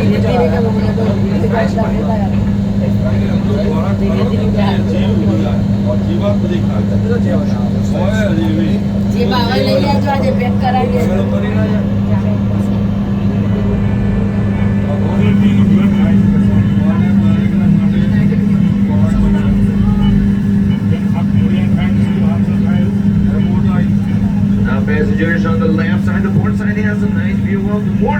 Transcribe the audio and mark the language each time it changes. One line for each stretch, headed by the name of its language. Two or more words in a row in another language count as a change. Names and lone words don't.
Spanish: tiene que poner todo. Tiene que estar bien.
Hindi: जी बाबा ले लिया जो आज पैक कराएंगे
English: Now passengers on the left side, the port side has a nice view of the port.